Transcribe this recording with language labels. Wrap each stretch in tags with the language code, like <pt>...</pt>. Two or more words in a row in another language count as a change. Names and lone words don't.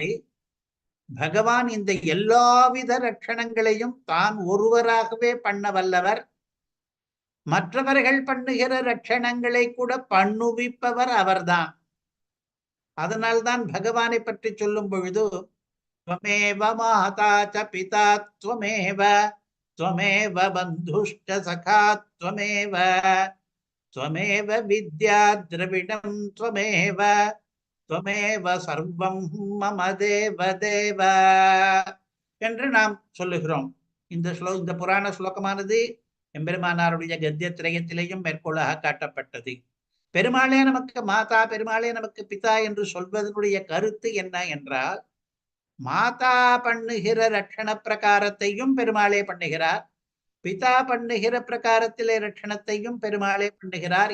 <ta>பகவான் இந்த எல்லாவித ரட்சணங்களையும் தான் ஒருவராகவே பண்ண வல்லவர். மற்றவர்கள் பண்ணுகிற ரட்சணங்களை கூட பண்ணுவிப்பவர் அவர்தான். அதனால்தான் பகவானை பற்றி சொல்லும் பொழுது</ta> <sa>त्वमेव माता च पिता त्वमेव त्वमेव बन्धुश्च सखा त्वमेव त्वमेव विद्या द्रविणं त्वमेव त्वमेव सर्वं मम देव देव</sa> <ta>என்று நாம் சொல்லுகிறோம். இந்த புராண ஸ்லோகமானது எம்பெருமானாருடைய கத்திய திரயத்திலேயும் மேற்கோளாக காட்டப்பட்டது. பெருமாளே நமக்கு மாதா, பெருமாளே நமக்கு பிதா என்று சொல்வதனுடைய கருத்து என்ன என்றால், மாதா பண்ணுகிற ரட்சண பிரகாரத்தையும் பெருமாளே பண்ணுகிறார், பிதா பண்ணுகிற பிரகாரத்திலே ரட்சணத்தையும் பெருமாளே பண்ணுகிறார்.</ta>